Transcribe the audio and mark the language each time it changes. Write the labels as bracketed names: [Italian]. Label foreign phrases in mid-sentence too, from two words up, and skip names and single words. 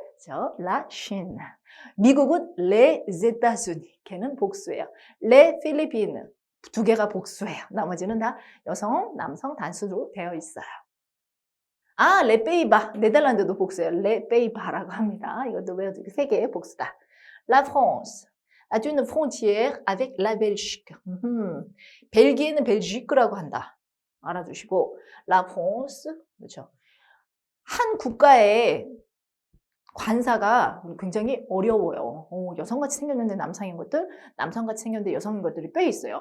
[French] La Chine. 미국은 Les États-Unis. [Korean] 걔는 복수예요. [French] Les Philippines. [Korean] 두 개가 복수예요. 나머지는 다 여성, 남성 단수로 되어 있어요. 레페이바. 네덜란드도 복수예요. 레페이바라고 합니다. 이것도 외워두기 세 개의 복수다. [French] La France a une frontière avec la Belgique. [Korean] 벨기에는 벨지크라고 한다. [French] 알아두시고 La France, [Korean] 그렇죠. 한 국가의 관사가 굉장히 어려워요. 여성같이 생겼는데 남성인 것들, 남성같이 생겼는데 여성인 것들이 꽤 있어요.